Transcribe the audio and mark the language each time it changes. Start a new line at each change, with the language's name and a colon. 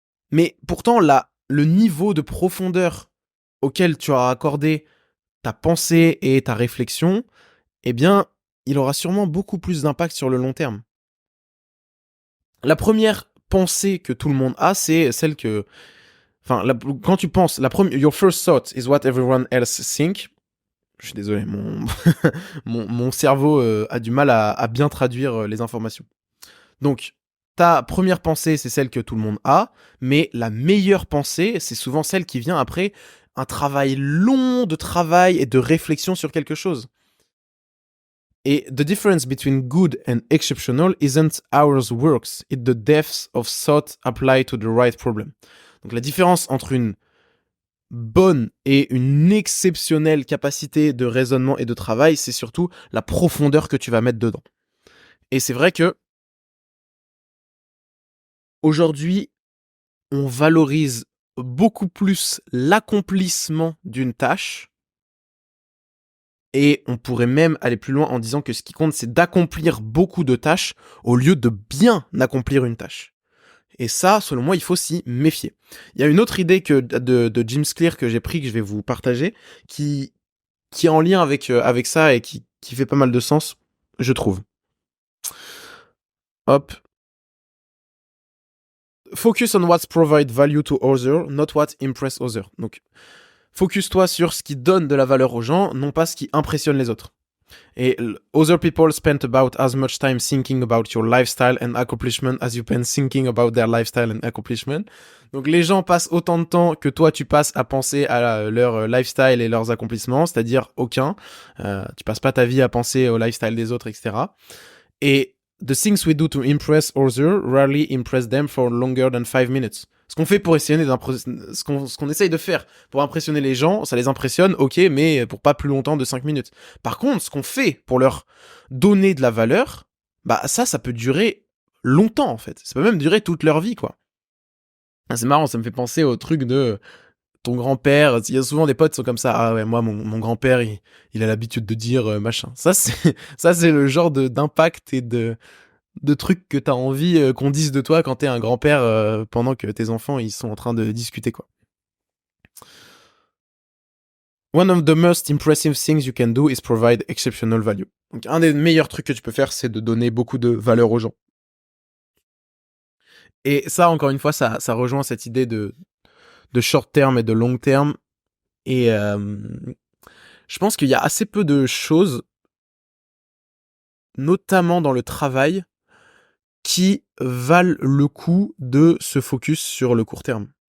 French: Mais pourtant, là, le niveau de profondeur auquel tu as accordé ta pensée et ta réflexion, eh bien, il aura sûrement beaucoup plus d'impact sur le long terme. La première pensée que tout le monde a, c'est celle que... Enfin, quand tu penses,
English: your first thought is what everyone else think.
French: Je suis désolé, mon cerveau a du mal à bien traduire les informations. Donc, ta première pensée, c'est celle que tout le monde a, mais la meilleure pensée, c'est souvent celle qui vient après un travail long de travail et de réflexion sur quelque chose.
English: Et the difference between good and exceptional isn't ours works, it's the depth of thought applied to the right problem.
French: Donc la différence entre une bonne et une exceptionnelle capacité de raisonnement et de travail, c'est surtout la profondeur que tu vas mettre dedans. Et c'est vrai que aujourd'hui, on valorise beaucoup plus l'accomplissement d'une tâche, et on pourrait même aller plus loin en disant que ce qui compte, c'est d'accomplir beaucoup de tâches au lieu de bien accomplir une tâche. Et ça, selon moi, il faut s'y méfier. Il y a une autre idée de James Clear que j'ai pris, que je vais vous partager, qui est en lien avec ça et qui fait pas mal de sens, je trouve. Hop.
English: Focus on what provide value to others, not what impress others.
French: Donc, focus-toi sur ce qui donne de la valeur aux gens, non pas ce qui impressionne les autres.
English: Et other people spend about as much time thinking about your lifestyle and accomplishment as you spend thinking about their lifestyle and accomplishment.
French: Donc les gens passent autant de temps que toi tu passes à penser à leur lifestyle et leurs accomplissements, c'est-à-dire aucun. Tu passes pas ta vie à penser au lifestyle des autres, etc.
English: Et the things we do to impress others rarely impress them for longer than 5 minutes.
French: Ce qu'on fait pour essayer ce qu'on essaye de faire pour impressionner les gens, ça les impressionne, ok, mais pour pas plus longtemps de 5 minutes. Par contre, ce qu'on fait pour leur donner de la valeur, bah ça peut durer longtemps en fait. Ça peut même durer toute leur vie, quoi. C'est marrant, ça me fait penser au truc de ton grand-père. Il y a souvent des potes qui sont comme ça. Ah ouais, moi, mon grand-père, il a l'habitude de dire machin. Ça, c'est le genre d'impact et de trucs que t'as envie qu'on dise de toi quand t'es un grand-père pendant que tes enfants ils sont en train de discuter, quoi.
English: One of the most impressive things you can do is provide exceptional value.
French: Donc un des meilleurs trucs que tu peux faire, c'est de donner beaucoup de valeur aux gens. Et ça, encore une fois, ça rejoint cette idée de
English: short term
French: et de
English: long term.
French: Et je pense qu'il y a assez peu de choses, notamment dans le travail, qui valent le coup de se focus sur le court terme.